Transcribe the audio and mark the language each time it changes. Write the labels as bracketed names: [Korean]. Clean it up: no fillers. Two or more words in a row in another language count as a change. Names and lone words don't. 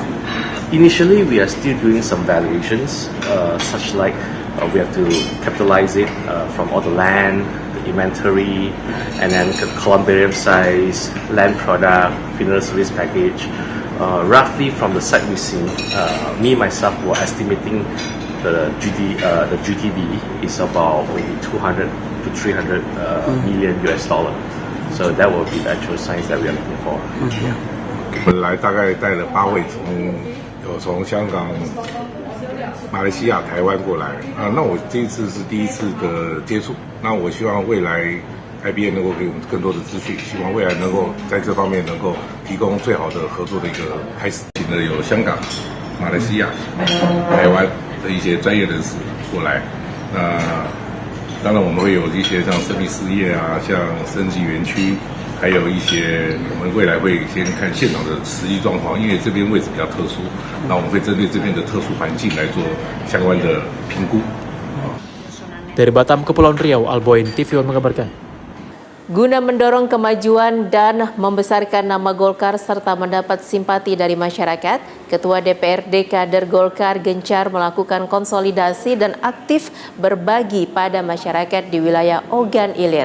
[English] Initially, we are still doing some valuations, such like we have to capitalize it from all the land, the inventory, and then columbarium size, land product, funeral service package. Roughly from the site we see, me myself were estimating the GTV is about maybe 200 to 300 million US dollar. So that will be the actual size that we are looking for. [Chinese] 本来大概带了8位从香港、马来西亚、台湾过来那我这一次是第一次的接触，那我希望未来 IBA 能够给我们更多的资讯，希望未来能够在这方面能够提供最好的合作的一个开始。请的有香港、马来西亚、台湾的一些专业人士过来，那当然我们会有一些像生命事业像升级园区。还有一些，我们未来会先看现场的实际状况，因为这边位置比较特殊，那我们会针对这边的特殊环境来做相关的评估。 [Indonesian] Dari Batam, Kepulauan Riau, Alboin TV One mengabarkan. Guna mendorong kemajuan dan membesarkan nama Golkar serta mendapat simpati dari masyarakat, Ketua DPRD Kader Golkar gencar melakukan konsolidasi dan aktif berbagi pada masyarakat di wilayah Ogan Ilir.